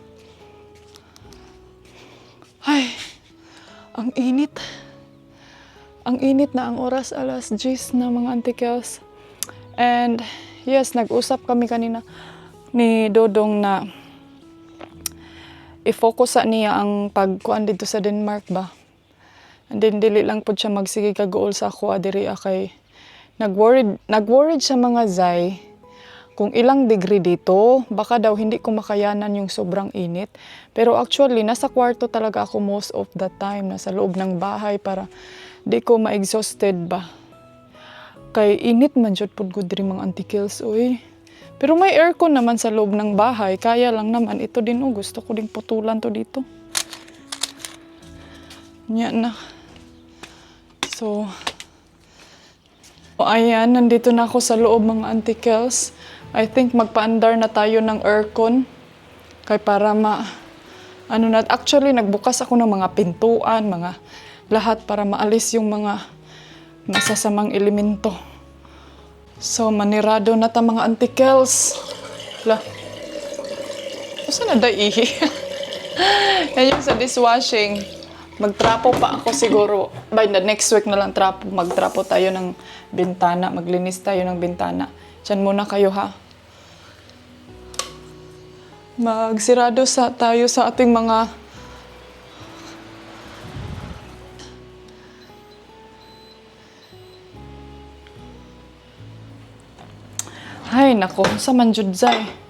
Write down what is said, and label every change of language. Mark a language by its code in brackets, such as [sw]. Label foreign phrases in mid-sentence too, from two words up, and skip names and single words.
[tl] Ay, ang init. Ang init na ang oras, alas 10 na mga Auntie Kills. [en] And yes, [tl] nag-usap kami kanina ni Dodong na i-focus sa niya ang pagkuan dito sa Denmark ba. [en] And then [ceb] dili lang po siya magsige kagool sa ako diri kay nag-worried sa mga zay kung ilang degree dito, [tl] baka daw hindi ko makayanan yung sobrang init. Pero actually, nasa kwarto talaga ako [en] most of the time, [tl] nasa loob ng bahay para di ko ma-exhausted ba. [ceb] Kay init man jud pud gud diri mga Auntie Kills, oy. [tl] Pero may aircon naman sa loob ng bahay, kaya lang naman ito din gusto ko ding putulan to dito. [ceb] Nya na. [tl] So, ayan, nandito na ako sa loob mga Auntie Kills. [en] I think [tl] magpaandar na tayo ng aircon. Kay para actually nagbukas ako ng mga pintuan, mga lahat para maalis yung mga masasamang elemento. [ceb] So, manirado na ta mga Auntie Kills. [tl] Saan na daihi? Yan yung sa dishwashing. Magtrapo pa ako siguro. [en] By the next week [tl] na lang magtrapo tayo ng bintana. Maglinis tayo ng bintana. Diyan muna kayo ha. Magsirado tayo sa ating mga ay, nako, sa manjud zay.